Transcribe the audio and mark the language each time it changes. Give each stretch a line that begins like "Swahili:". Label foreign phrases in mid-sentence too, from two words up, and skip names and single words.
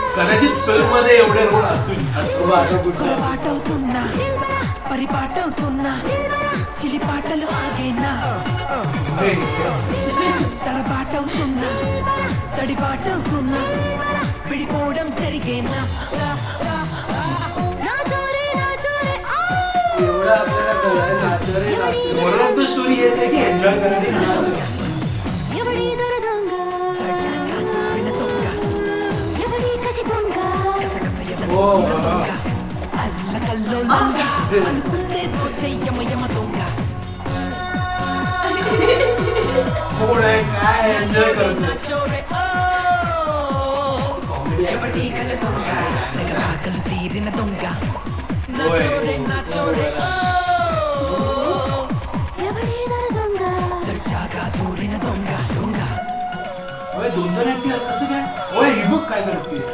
Marathi: कदाचित फिल्म मध्ये एवढे रोल असतो आता कुठं
Telugu: పాటవుతున్నా పరిపాటవుతున్నా చిలి పాటలు ఆగేనా తడబాటవుతున్నా తడిబాటవుతున్నా విడిపోవడం జరిగేనా
Marathi: एवढं आपल्याला कळलंय
Hindi: नाचो रे नाचो
English: moral of the story
Marathi: हेच आहे की एन्जॉय करा आणि नाचा. हो कोण आहे काय एन्जॉय करत
Telugu: తీరిన దొంగ
Marathi: होय.
Telugu: దర్జాగా దూరిన దొంగ దొంగ
Marathi: होय 2 NTR कसं काय होय ही बघ काय करते